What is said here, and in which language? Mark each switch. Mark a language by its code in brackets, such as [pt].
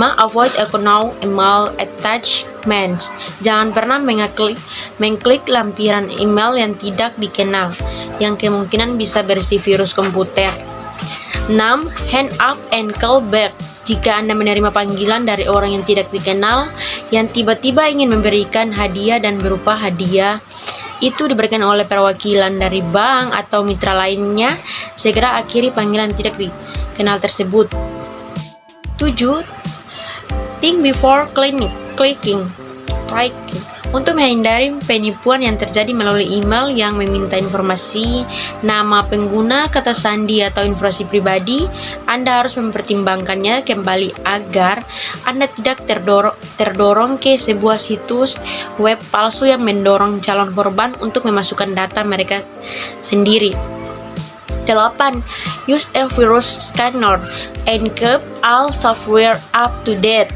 [en] Avoid account email attachments. [id] Jangan pernah mengklik lampiran email yang tidak dikenal, yang kemungkinan bisa berisi virus komputer. 6. [en] Hang up and call back. [id] Jika Anda menerima panggilan dari orang yang tidak dikenal, yang tiba-tiba ingin memberikan hadiah dan berupa hadiah itu diberikan oleh perwakilan dari bank atau mitra lainnya, segera akhiri panggilan tidak dikenal tersebut. 7. [en] Think before clicking. [id] Untuk menghindari penipuan yang terjadi melalui email yang meminta informasi, nama pengguna, kata sandi, atau informasi pribadi, Anda harus mempertimbangkannya kembali agar Anda tidak terdorong ke sebuah situs web palsu yang mendorong calon korban untuk memasukkan data mereka sendiri. 8. [en] Use a virus scanner and keep all software up to date.